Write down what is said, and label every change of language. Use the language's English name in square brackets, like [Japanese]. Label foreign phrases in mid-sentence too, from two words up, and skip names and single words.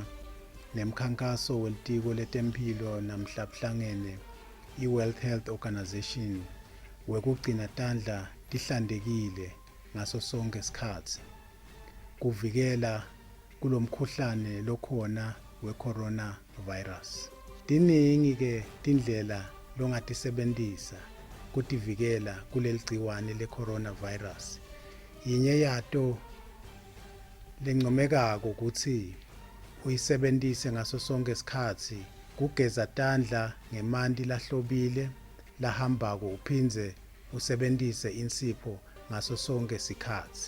[Swati] nemkhankaso welitiko letempilo namhlabuhlangene i-World Health Organization wekugcina tandla tihlantekile ngaso sonke isikhathi kuvikela kulomkhuhlane lokhona we-coronavirus. Tiningi ke tindlela longatisebentisa kutivikela kuleli gciwane le-coronavirus. Yinye yato lencomekako ukuthi uyisebenzise ngaso sonke isikhathi kugeza tandla ngemanti lahlobile lahambako uphindze usebenzise insipho ngaso sonke isikhathi.